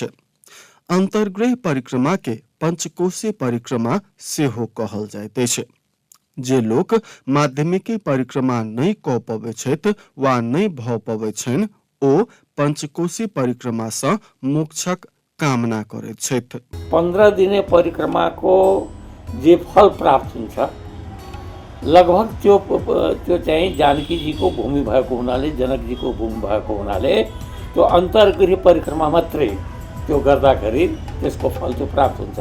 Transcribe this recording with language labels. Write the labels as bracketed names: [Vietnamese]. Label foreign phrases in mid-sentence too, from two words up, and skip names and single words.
[Maithili] अंतर्गृह परिक्रमा के पंचकोशी परिक्रमा सेहो कहल जाइत अछि। जे लोक माध्यमिकी परिक्रमा नहीं कऽ पबै छथि वा नहीं भऽ पबै छनि, ओ पंचकोशी परिक्रमा सँ मोक्षक कामना करैत छथि। [Nepali] 15 दिने परिक्रमा को जे फल प्राप्त हुन्छ, लगभग त्यो चाहिँ जानकी जी को भूमि भएको हुनाले, जनक जी को भूमि भएको हुनाले त्यो अन्तर्गृह परिक्रमा मात्रै त्यो गर्दाखेरि त्यसको फल त्यो प्राप्त हुन्छ।